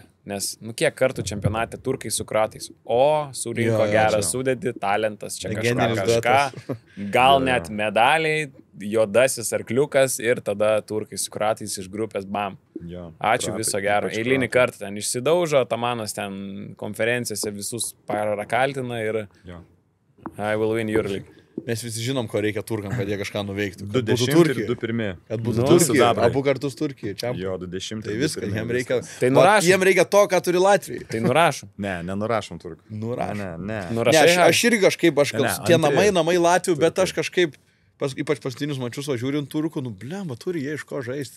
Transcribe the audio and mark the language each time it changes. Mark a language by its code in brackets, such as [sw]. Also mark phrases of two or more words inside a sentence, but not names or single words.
[lt] Nes, kiek kartų čempionate turkai su kratais, surinko gerą sudėtį, talentas, čia kažką, gal net medaliai, juodasis arkliukas ir tada turkai su kratais iš grupės bam. Ačiū, viso gero. Eilinį kartą ten išsidaužo, Atamanas ten konferencijose visus parakaltina ir [en] I will win Euroleague. [lt] Mes visi žinom, ko reikia turkam, kad jie kažką nuveiktų. 20 ir 2 pirmi. Kad būtų Turkija, abu kartus Turkija. Jo, 20. Tai viskas, jiems reikia. Tai nurašom. Jiems reikia to, ką turi Latvijai. Tai nurašom. Ne, nenurašom turkų. Nurašom. Ne. Aš irgi kažkaip, tie namai Latvijų, bet aš kažkaip, ypač paskutinius mačius važiuojant turkų, blemba, turi jie iš ko žaisti.